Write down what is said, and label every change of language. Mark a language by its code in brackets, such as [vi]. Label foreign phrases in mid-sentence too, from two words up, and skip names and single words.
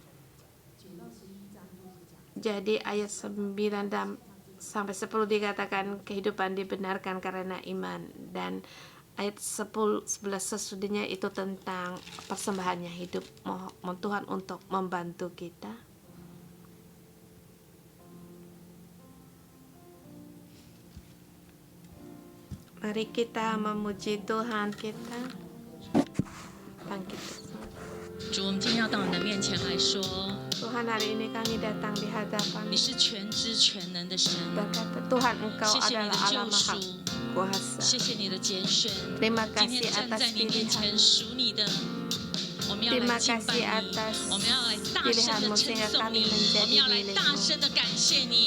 [id] Jadi ayat 9 dan sampai 10 dikatakan kehidupan dibenarkan karena iman, dan ayat 11 sesudahnya itu tentang persembahannya hidup. Mohon Tuhan untuk membantu kita. Mari kita memuji Tuhan kita. Bangkit. [zh] 主，我们今天要到你的面前来说， [id] Tuhan, hari ini kami datang di hadapan [zh] 你是全知全能的神， [id] berkata Tuhan Engkau [zh] 谢谢你 [id] adalah [zh] 的 [id] Allah [zh] 救 [id] Maha [zh] 赎， [id] Kuasa. [zh] 谢谢你的拣选。 [id] Terima [zh] 今天 [id] kasih [zh] 站 [id] atas [zh] 在你面 [id] pilihan. [zh] 前属你的，我们要 [id] Terima [zh] 来敬拜 [id] kasih [zh] 你， [id] atas [zh] 我们要来大声的 [id] pilihanmu [zh] 称 [id] sehingga [zh] 颂 [id] kami [zh] 你，我 [id] menjadi [zh] 们要来 [id] milikmu. [zh] 大声的感谢你，